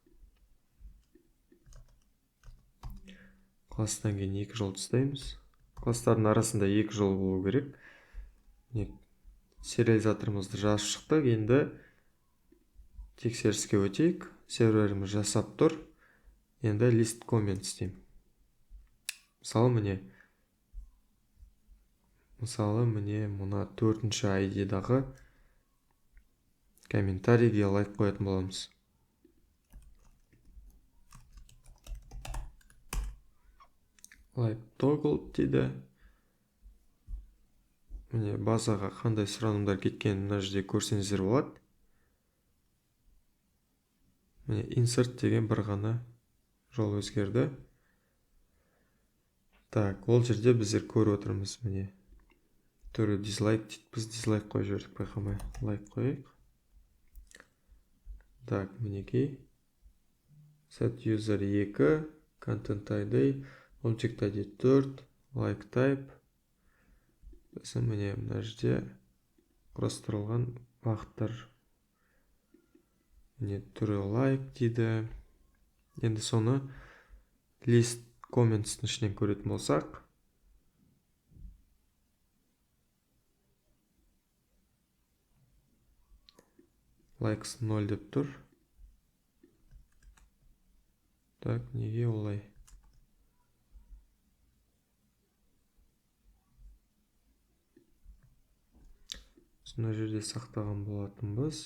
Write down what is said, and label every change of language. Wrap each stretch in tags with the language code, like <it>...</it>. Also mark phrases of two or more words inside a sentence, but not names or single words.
<kk>Класстан кейін екі жол тастаймыз. Класстардың арасында екі жол болу керек. Сериализаторымызды жазып шықтық. Енді тексеріске өтейік. Серверіміз жасап тұр. Енді list comment істеймін. Мысалы міне мысалы міне мына 4-ші ID-дағы комментарийге лайк қоятын боламыз.</kk> <en>Like toggle</en> <kk>дейді. Міне базаға қандай сұранымдар кеткенін мына жерде көрсеңіздер болады. Міне insert деген бір ғана жол өзгерді. Так, ол жерде біздер көріп отырмыз міне. Түрі дизлайк дейді. Біз дизлайк қойып жібердік, байқамай. Лайк қойайық. Так, мінекей.</kk> <en>Set user 2, content ID, object ID 4, like type.</en> <kk>Біз міне мына жерде құрастырылған бағыттар. Міне түрі like дейді. Енді соны</kk> <en>list comments-ның</en> <kk>ішінен көретін болсақ, likes 0 деп тұр. Так, неге олай? Мына жерде сақтаған болатынбыз.</kk>